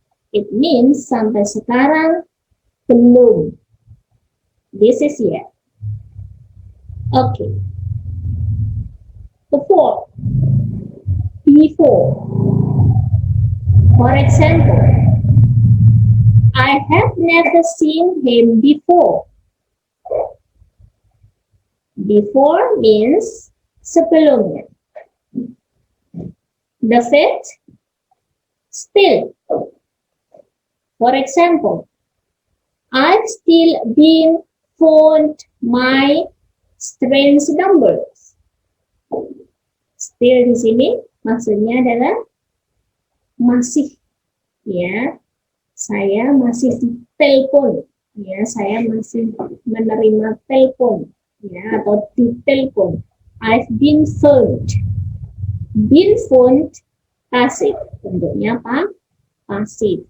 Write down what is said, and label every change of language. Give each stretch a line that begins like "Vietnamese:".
English: It means
Indonesian: sampai sekarang belum.
English: This is yet. Okay. The fourth, before. For example, I have never seen him before. Before means sebelumnya. The fifth, still. For example, I've still been phoned my strange numbers.
Indonesian: Still di sini maksudnya adalah masih, ya. Saya masih ditelepon, ya. Saya masih menerima telepon, ya, atau ditelepon.
English: I've been phoned. Been phoned
Indonesian: pasif, bentuknya apa? Pasif.